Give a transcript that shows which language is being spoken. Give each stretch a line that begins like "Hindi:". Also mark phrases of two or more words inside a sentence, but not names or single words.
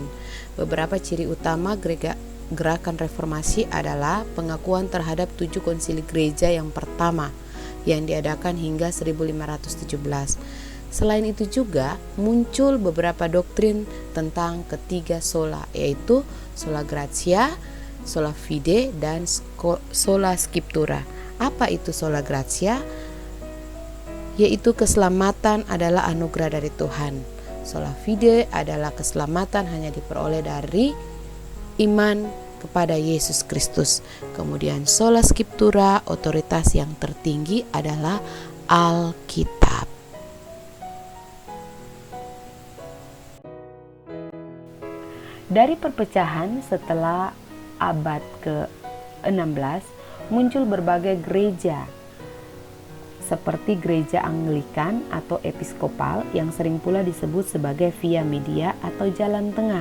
Indonesian: Beberapa ciri utama gerakan reformasi adalah pengakuan terhadap 7 konsili gereja yang pertama yang diadakan hingga 1517. Selain itu juga muncul beberapa doktrin tentang ketiga sola, yaitu
Latin: sola gratia, sola fide,
Indonesian: dan
Latin: sola scriptura.
Indonesian: Apa itu
Latin: sola gratia?
Indonesian: Yaitu keselamatan adalah anugerah dari Tuhan.
Latin: Sola fide
Indonesian: adalah keselamatan hanya diperoleh dari iman kepada Yesus Kristus. Kemudian
Latin: sola scriptura,
Indonesian: otoritas yang tertinggi adalah Alkitab. Dari perpecahan setelah abad ke-16 muncul berbagai gereja seperti gereja Anglikan atau episkopal yang sering pula disebut sebagai
Latin: via media
Indonesian: atau jalan tengah.